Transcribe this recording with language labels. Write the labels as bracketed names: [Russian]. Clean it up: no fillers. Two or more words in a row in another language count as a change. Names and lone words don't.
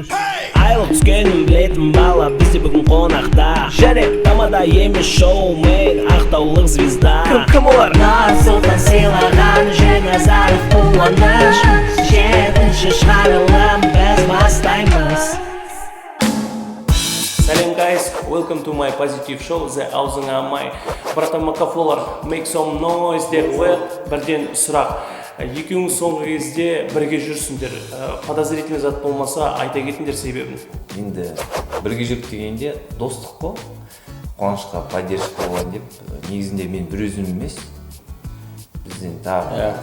[Kazakh] Айлық түскенін білетін бала бізде бүгін қонақта. Жарек тамада емес шоумен, ақтаулық звезда. Кім олар? Нұрсұлтан сыйлаған Женазаров қуаныш. 7-ші шығарылым біз бастаймыз. [English] Салем guys, welcome to my positive show, The Аузың Амай. [Kazakh] Братан Макафолар, [English] make some noise [Kazakh] деп қояды. Бірден сұрақ. Екеуің соңғы кезде бірге жүрсіңдер. Подозрительный зат болмаса айта кетіңдер себебін. Енді бірге жүріп дегенде достық қой. Қуанышқа поддержка болған деп. Негізінде мен бір өзім емес. Бізден тағы